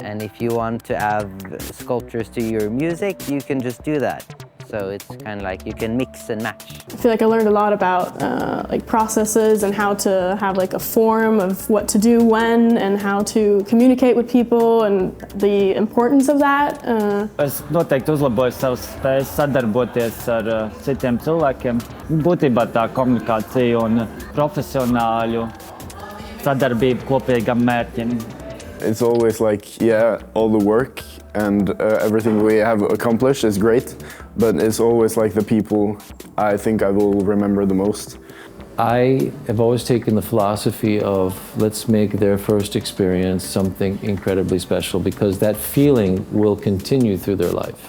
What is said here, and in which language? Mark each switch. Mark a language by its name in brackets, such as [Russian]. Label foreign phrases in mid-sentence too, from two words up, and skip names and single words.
[English] And if you want to add sculptures to your music, you can just do that. So it's kind of you can mix and match. I feel I learned a lot about processes and how to have a form of what to do when and how to communicate with people and the importance of that. [Latvian] Es noteikti uzlaboju savas spējas sadarboties ar citiem cilvēkiem. Būtībā tā komunikācija un profesionāļu sadarbība kopīgam mērķim. [English] It's always like, yeah, all the work and everything we have accomplished is great, but it's always like the people I think I will remember the most. I have always taken the philosophy of let's make their first experience something incredibly special, because that feeling will continue through their life.